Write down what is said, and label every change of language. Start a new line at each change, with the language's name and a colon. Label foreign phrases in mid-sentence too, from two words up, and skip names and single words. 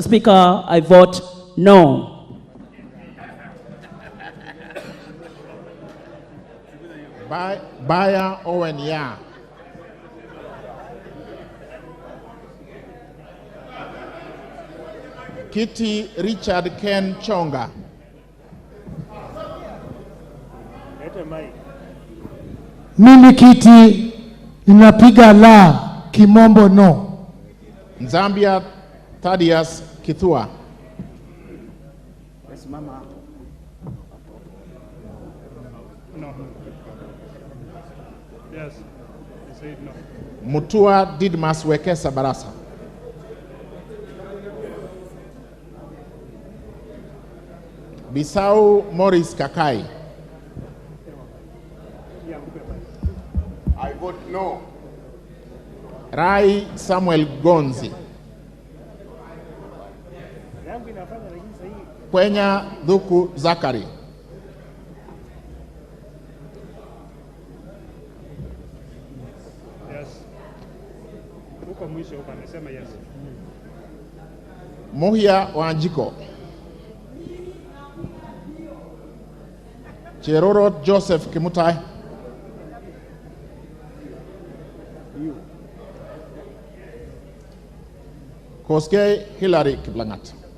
English: Speaker, I vote no. Baya Owen Ya. Kitty Richard Ken Chonga.
Swahili: Mimi Kiti ninapiga la, kimombo no.
English: Zambia Thaddeus Kithua. No. Yes. You said no. Mutua Didmas Wekesa Barasa. Bisau Morris Kakai. I vote no. Rai Samuel Gonzi. Kwenya Dhuku Zakari. Yes.
Swahili: Huko mwisho huko amesema yes.
English: Muhia Wanjiko. Cheroro Joseph Kimutai. Koske Hillary Kiplangat.